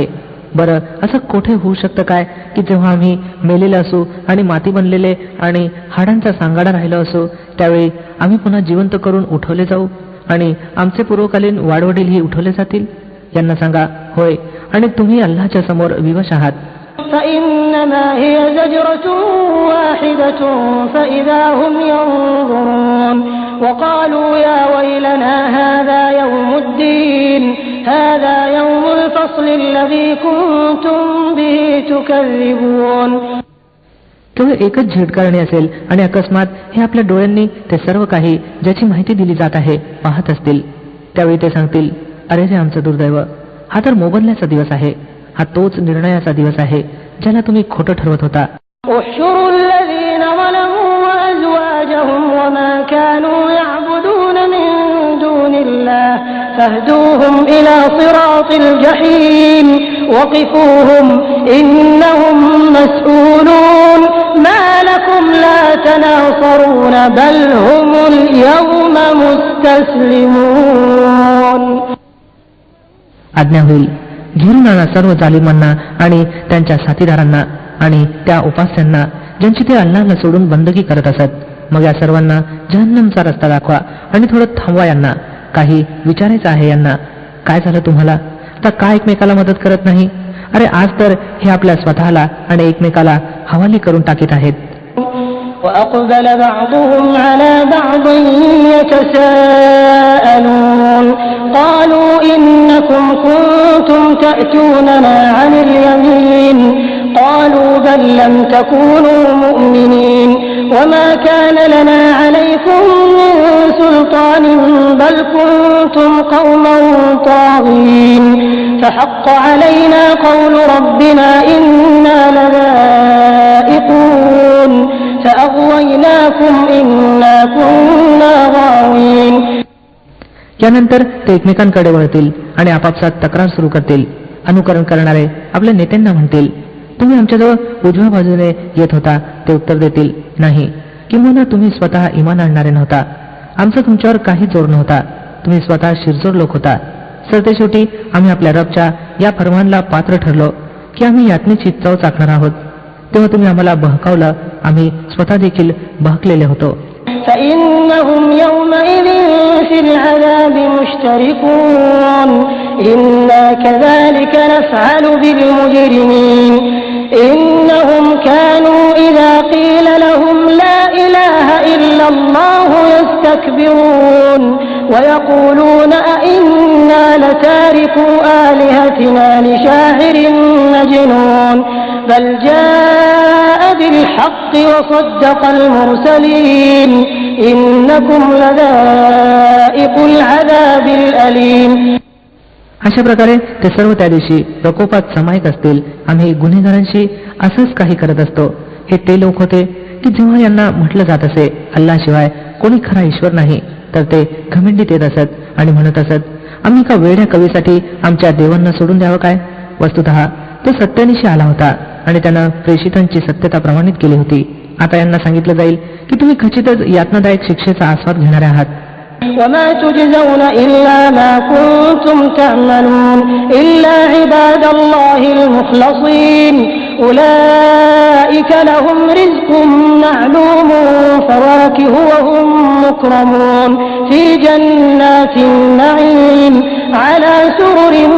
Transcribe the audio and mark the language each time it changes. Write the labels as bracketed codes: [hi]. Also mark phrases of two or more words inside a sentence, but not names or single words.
[mr] बरं, असं कोठे होऊ शकतं काय की जेव्हा आम्ही मेलेले असू आणि माती बनलेले आणि हाडांचा सांगाडा राहिलो असू त्यावेळी आम्ही पुन्हा जिवंत करून उठवले जाऊ आणि आमचे पूर्वकालीन वाडवडीलही उठवले जातील? यांना सांगा, होय, आणि तुम्ही अल्लाहच्या समोर विवश आहात. [ar] فإنما هي زجرة واحدة فإذا هم ينظرون وقالوا يا ويلنا هذا يوم الدين هذا يوم الفصل الذي كنتم به تكذبون. [mr] केवळ एकच झिडकारणी असेल आणि अकस्मात हे आपल्या डोळ्यांनी ते सर्व काही ज्याची माहिती दिली जात आहे पाहत असतील, त्यावेळी ते सांगतील, अरे रे आमचं दुर्दैव, हा तर मोबदल्याचा दिवस आहे, हा तोच निर्णयाचा दिवस आहे ज्याला तुम्ही खोटं ठरवत होता. [ar] احشروا الذين ظلموا وأزواجهم وما كانوا يعبدون من دون الله فاهدوهم إلى صراط الجحيم وقفوهم إنهم مسؤولون ما لكم لا تناصرون بل هم اليوم مستسلمون. [mr] आज्ञा होईल, घेऊन आणा सर्व जालिमांना आणि त्यांच्या साथीदारांना आणि त्या उपास्यांना ज्यांची ते अल्लाहला सोडून बंदगी करत असत. मग या सर्वांना जहन्नमचा रस्ता दाखवा आणि थोडं थांबवा. यांना काही विचारायचं आहे. यांना काय झालं तुम्हाला? आता का एकमेकाला मदत करत नाही? अरे आज तर हे आपल्या स्वतःला आणि एकमेकाला हवाली करून टाकीत आहेत. [ar] وأقبل بعضهم على بعض يتساءلون قالوا إنكم كنتم تأتوننا عن اليمين قالوا بل لم تكونوا مؤمنين وما كان لنا عليكم من سلطان بل كنتم قوما طاغين فحق علينا قول ربنا إنا لذائقون فأغويناكم إنا كنا غاوين. [mr] यानंतर ते एकमेकांकडे वळतील आणि आपापसात तक्रार सुरू करतील. अनुकरण करणारे आपल्या नेत्यांना म्हणतील, तुम्ही आमच्याजवळ उजव्या बाजूने येत होता. ते उत्तर देतील, नाही, किंवा तुम्ही स्वतः इमान आणणारे नव्हता. आमचा तुमच्यावर काही जोर नव्हता. तुम्ही स्वतः शिरजोर लोक होता. सरतेशेवटी आम्ही आपल्या रबच्या या फरमानला पात्र ठरलो की आम्ही यातनेची चव चाकणार आहोत. तेव्हा तुम्ही आम्हाला बहकावलं. आम्ही स्वतः देखील बहकलेले होतो. [ar] فإنهم يومئذ في العذاب مشتركون إنا كذلك نفعل بالمجرمين إنهم كانوا إذا قيل لهم لا إله إلا الله يستكبرون ويقولون أئنا لتاركو آلهتنا لشاعر مجنون بل جاء بالحق وصدق المرسلين إنكم لذائق العذاب الأليم. [mr] अशा प्रकारे ते सर्व त्या दिवशी प्रकोपात समायिक असतील. आम्ही गुन्हेगारांशी असंच काही करत असतो. हे ते लोक होते की जेव्हा यांना म्हटलं जात असे, अल्लाशिवाय कोणी खरा ईश्वर नाही, तर ते घमिंडीत येत असत आणि म्हणत असत, आम्ही का वेड्या कवीसाठी आमच्या देवांना सोडून द्यावं काय? वस्तुतः तो सत्यानिशी आला होता आणि त्यानं प्रेषितांची सत्यता प्रमाणित केली होती. आता यांना सांगितलं जाईल की तुम्ही खचितच यातनादायक शिक्षेचा आस्वाद घेणारे आहात. [ar] وما تجزون إلا ما كنتم تعملون إلا عباد الله المخلصين أولئك لهم رزق معلوم فواكه وهم مكرمون في جنات النعيم على سرر